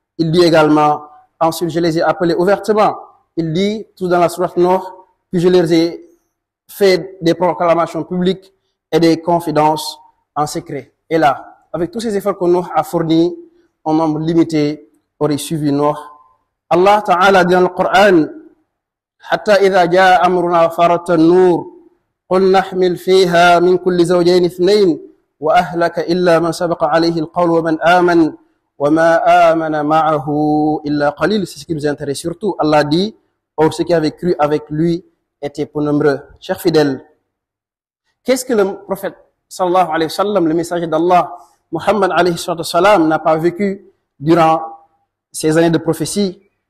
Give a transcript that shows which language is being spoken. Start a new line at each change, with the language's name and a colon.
French: Il dit également, ensuite je les ai appelés ouvertement. Il dit, tout dans la sourate Nuh, puis je leur ai fait des proclamations publiques et des confidences en secret. Et là, avec tous ces efforts que Nuh a fournis, un nombre limité aurait suivi Nuh.
Arabic: Allah Ta'ala
French: dit dans le Coran,
Arabic: حتى إذا جاء أمرنا وفارت النور قل نحمل فيها من كل زوجين اثنين وأهلك إلا من سبق عليه القول ومن آمن وما آمن معه إلا قليل.
French: C'est ce qui nous intéresse surtout. Allah dit, or ceux qui avaient cru avec lui étaient peu nombreux. Chers fidèles, qu'est-ce que le prophète sallallahu alayhi wa sallam, le messager d'Allah, Muhammad alayhi wa sallam, n'a pas vécu durant ces années de prophétie?